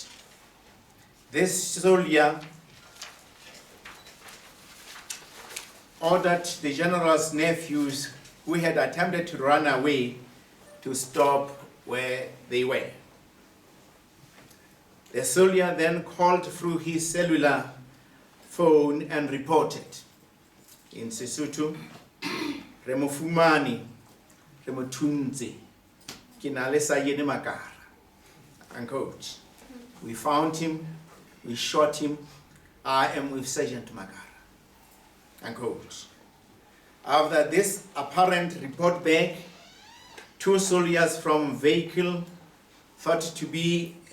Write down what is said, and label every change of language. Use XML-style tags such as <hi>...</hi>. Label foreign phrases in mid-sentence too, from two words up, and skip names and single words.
<en>This soldier ordered the general's nephews who had attempted to run away to stop where they were. The soldier then called through his cellular phone and reported in Sesotho,</en> <st>"Remofumani, remotunze, kinale sa yene makara."</st> <en>Unquote. "We found him, we shot him, I am with Sergeant Makara." Unquote. After this apparent report back, 2 soldiers from vehicle thought to be</en>